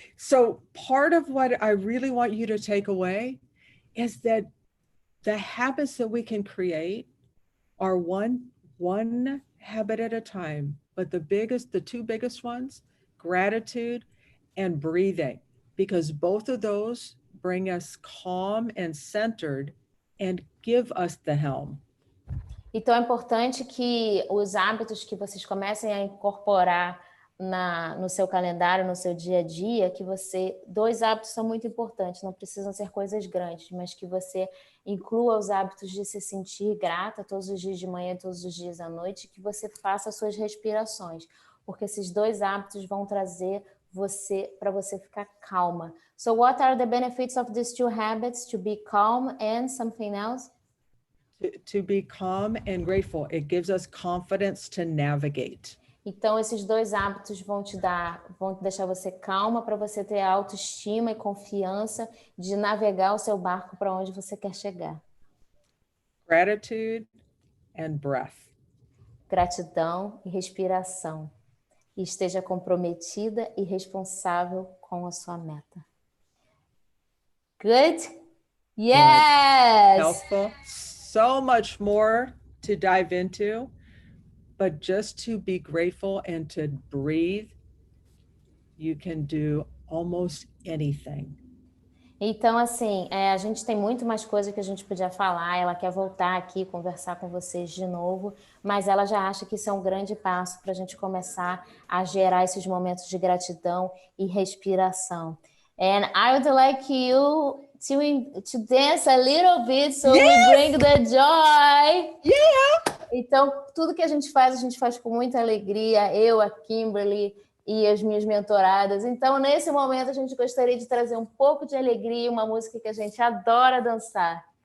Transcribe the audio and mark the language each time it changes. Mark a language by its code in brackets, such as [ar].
[en] So part of what I really want you to take away is that the habits that we can create are one habit at a time. But the two biggest ones, gratitude and breathing, because both of those bring us calm and centered and give us the helm. [pt] Então, é importante que os hábitos que vocês comecem a incorporar no seu calendário, no seu dia a dia, dois hábitos são muito importantes, não precisam ser coisas grandes, mas que você inclua os hábitos de se sentir grata todos os dias de manhã, todos os dias à noite, que você faça as suas respirações, porque esses dois hábitos vão trazer para você ficar calma. [en] So what are the benefits of these two habits? To be calm and something else? To be calm and grateful. It gives us confidence to navigate. [pt] Então, esses dois hábitos vão deixar você calma para você ter autoestima e confiança de navegar o seu barco para onde você quer chegar. [en] Gratitude and breath. [pt] Gratidão e respiração. E esteja comprometida e responsável com a sua meta. [en] Good? Yes! Helpful. So much more to dive into, but just to be grateful and to breathe, you can do almost anything. [pt] Então, assim, a gente tem muito mais coisa que a gente podia falar. Ela quer voltar aqui, conversar com vocês de novo, mas ela já acha que isso é um grande passo para a gente começar a gerar esses momentos de gratidão e respiração. [en] And I would like you to dance a little bit so we bring the joy. Yeah! [pt] Então, tudo que a gente faz com muita alegria. Eu, a Kimberly e as minhas mentoradas. Então, nesse momento, a gente gostaria de trazer um pouco de alegria, uma música que a gente adora dançar.